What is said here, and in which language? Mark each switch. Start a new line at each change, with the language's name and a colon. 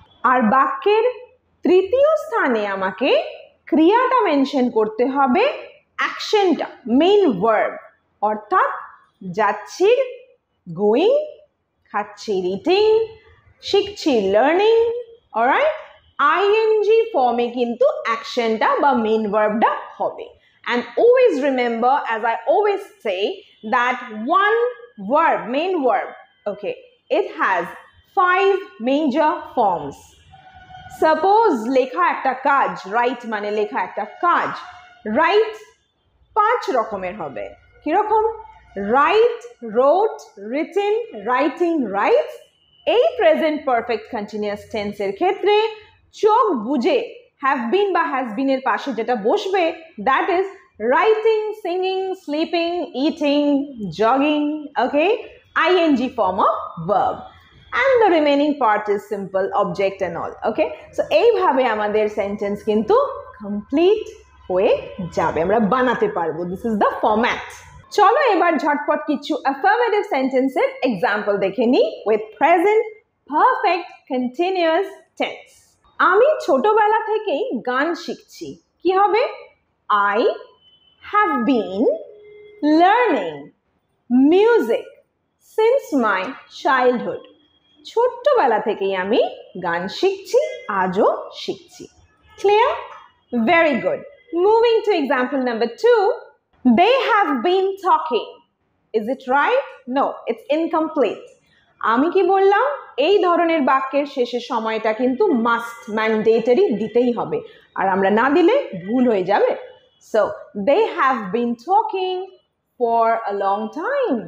Bangla: আর বাক্যের তৃতীয় স্থানে আমাকে ক্রিয়াটা মেনশন করতে হবে, অ্যাকশনটা, মেইন ভার্ব, অর্থাৎ যাচ্ছি গোয়িং, খাচ্ছি ইটিং, শিখছি লার্নিং। অলরাইট, আইএনজি ফর্মে কিন্তু অ্যাকশনটা বা মেইন ভার্বটা হবে।
English: And always remember, as I always say, that one verb, main verb, okay, it has 5 major forms.
Bangla: Suppose লেখা একটা কাজ, write মানে লেখা একটা কাজ, write 5 রকমের হবে। কিরকম?
English: write, wrote, written, writing, writes।
Bangla: এই প্রেজেন্ট পারফেক্ট কন্টিনিউয়াস টেন্সের ক্ষেত্রে চোখ বুঝে have been বা has been এর পাশে যেটা বসবে,
English: that is writing, singing, sleeping, eating, jogging, okay, ing form of verb, and the remaining part is simple object and all, okay।
Bangla: so এইভাবে আমাদের সেন্টেন্স কিন্তু কমপ্লিট হয়ে যাবে, আমরা বানাতে পারবো।
English: This is the format.
Bangla: চলো এবার ঝটপট কিছু অ্যাফার্মেটিভ সেন্টেন্সের এক্সাম্পল দেখে নিই with present
English: perfect continuous tense.
Bangla: আমি ছোটবেলা থেকেই গান শিখছি। কি হবে?
English: I have been learning music since my childhood.
Bangla: ছোট্টবেলা থেকেই আমি গান শিখছি, আজও শিখছি।
English: Clear? Very good. Moving to example number 2. They have been talking. Is it right? No, it's incomplete.
Bangla: আমি কি বললাম? এই ধরনের বাক্যের শেষে সময়টা কিন্তু মাস্ট, ম্যান্ডেটরি দিতেই হবে। আর আমরা না দিলে ভুল হয়ে যাবে।
English: So, they have been talking for a long time.